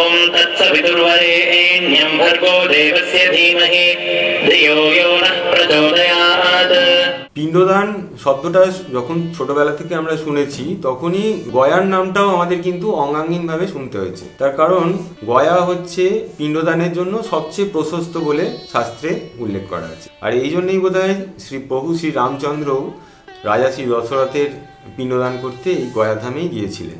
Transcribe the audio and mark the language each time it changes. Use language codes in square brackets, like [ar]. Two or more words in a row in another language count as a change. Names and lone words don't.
[sa] तत्सवितुर्वरेण्यं भर्गो देवस्य धीमहि धियो यो नः प्रचोदयात्। [bn] পিণ্ডদান শব্দটা যখন ছোটবেলা থেকে আমরা শুনেছি তখনই গয়ার নামটাও আমাদের কিন্তু অঙ্গাঙ্গিনভাবে শুনতে হয়েছে। তার কারণ গয়া হচ্ছে পিণ্ডদানের জন্য সবচেয়ে প্রশস্ত বলে শাস্ত্রে উল্লেখ করা আছে। আর এই জন্যই বোধহয় প্রভু শ্রী রামচন্দ্র রাজা শ্রী দশরথের পিণ্ডদান করতে এই গয়াধামেই গিয়েছিলেন।